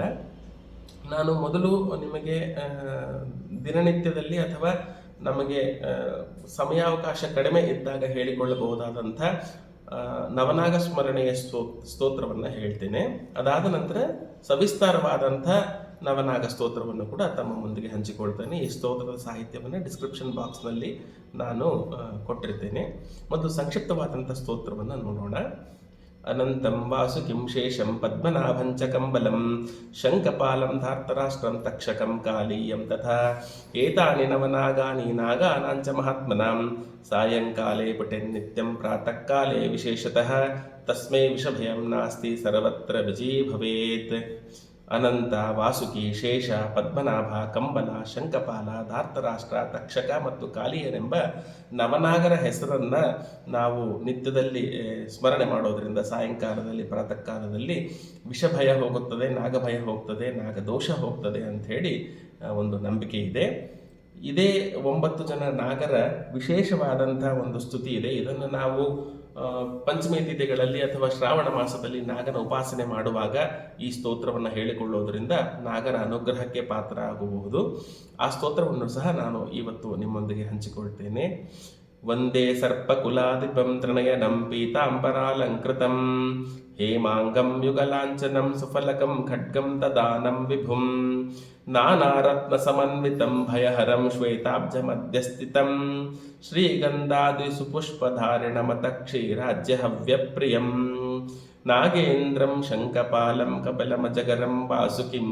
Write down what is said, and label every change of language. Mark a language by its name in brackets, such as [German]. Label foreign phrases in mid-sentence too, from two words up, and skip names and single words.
[Kannada] ನಾನು ಮೊದಲು ನಿಮಗೆ ದಿನನಿತ್ಯದಲ್ಲಿ ಅಥವಾ ನಮಗೆ ಸಮಯಾವಕಾಶ ಕಡಿಮೆ ಇದ್ದಾಗ ಹೇಳಿಕೊಳ್ಳಬಹುದಾದಂಥ ನವನಾಗ ಸ್ಮರಣೆಯ ಸ್ತೋತ್ರವನ್ನು ಹೇಳ್ತೇನೆ. ಅದಾದ ನಂತರ ಸವಿಸ್ತಾರವಾದಂಥ ನವನಾಗ ಸ್ತೋತ್ರವನ್ನು ಕೂಡ ತಮ್ಮ ಮುಂದಿಗೆ ಹಂಚಿಕೊಳ್ತೇನೆ. ಈ ಸ್ತೋತ್ರದ ಸಾಹಿತ್ಯವನ್ನು [English] description boxನಲ್ಲಿ [Kannada] ನಾನು ಕೊಟ್ಟಿರ್ತೇನೆ. ಮತ್ತು ಸಂಕ್ಷಿಪ್ತವಾದಂಥ ಸ್ತೋತ್ರವನ್ನು ನೋಡೋಣ. [Sanskrit] ಅನಂತಂ ವಾಸುಕಿಂ ಶೇಷಂ ಪದ್ಮನಾಭಂಚ ಕಂಬಲಂ ಶಂಖಪಾಲಂ ಧಾರ್ತರಾಷ್ಟ್ರಂ ತಕ್ಷಕಂ ಕಾಲೀಯಂ ತಥಾ ಏತಾನಿ ನವನಾಗಾನಿ ನಾಗಾನಾಂಚ ಮಹಾತ್ಮನಾಂ ಸಾಯಂಕಾಲೇ ಪಠೆನ್ನಿತ್ಯಂ ಪ್ರಾತಃ ಕಾಲೇ ವಿಶೇಷತಃ ತಸ್ಮೈ ವಿಷಭಯಂ ನಾಸ್ತಿ ಸರ್ವತ್ರ ವಿಜಯೀ ಭವೇತ್. [Kannada] ಅನಂತ, ವಾಸುಕಿ, ಶೇಷ, ಪದ್ಮನಾಭ, ಕಂಬಲ, ಶಂಕಪಾಲ, ಧಾರ್ತರಾಷ್ಟ್ರ, ತಕ್ಷಕ ಮತ್ತು ಕಾಲಿಯನೆಂಬ ನವನಾಗರ ಹೆಸರನ್ನು ನಾವು ನಿತ್ಯದಲ್ಲಿ ಸ್ಮರಣೆ ಮಾಡೋದರಿಂದ ಸಾಯಂಕಾಲದಲ್ಲಿ ಪ್ರಾತಃ ಕಾಲದಲ್ಲಿ ವಿಷಭಯ ಹೋಗುತ್ತದೆ, ನಾಗಭಯ ಹೋಗ್ತದೆ, ನಾಗದೋಷ ಹೋಗ್ತದೆ ಅಂಥೇಳಿ ಒಂದು ನಂಬಿಕೆ ಇದೆ. ಇದೇ 9 ಜನ ನಾಗರ ವಿಶೇಷವಾದಂಥ ಒಂದು ಸ್ತುತಿ ಇದೆ. ಇದನ್ನು ನಾವು ಪಂಚಮಿ ತಿಥಿಗಳಲ್ಲಿ ಅಥವಾ ಶ್ರಾವಣ ಮಾಸದಲ್ಲಿ ನಾಗನ ಉಪಾಸನೆ ಮಾಡುವಾಗ ಈ ಸ್ತೋತ್ರವನ್ನು ಹೇಳಿಕೊಳ್ಳೋದ್ರಿಂದ ನಾಗನ ಅನುಗ್ರಹಕ್ಕೆ ಪಾತ್ರ ಆಗಬಹುದು. ಆ ಸ್ತೋತ್ರವನ್ನು ಸಹ ನಾನು ಇವತ್ತು ನಿಮ್ಮೊಂದಿಗೆ ಹಂಚಿಕೊಳ್ತೇನೆ. [Sanskrit] ವಂದೇ ಸರ್ಪಕುಲಾಧಿಪಂ ತ್ರಿನಯನಂ ಪೀತಾಂಬರಾಲಂಕೃತಂ ಹೇಮಾಂಗಂ ಯುಗಲಾಂಛನಂ ಸುಫಲಕಂ ಖಡ್ಗಂ ತದಾನಂ ವಿಭುಂ ನಾನಾರತ್ನ ಸಮನ್ವಿತಂ ಭಯಹರಂ ಶ್ವೇತಾಬ್ಜಮಧ್ಯಸ್ಥಿತಂ ಶ್ರೀಗಂಧಾದಿ ಸುಪುಷ್ಪಧಾರಿಣಮತಕ್ಷೀರಾಜ್ಯ ಹವ್ಯಪ್ರಿಯಂ ನಾಗೇಂದ್ರಂ ಶಂಕಪಾಲಂ ಕಪಿಲಮಜಗರಂ ವಾಸುಕಿಂ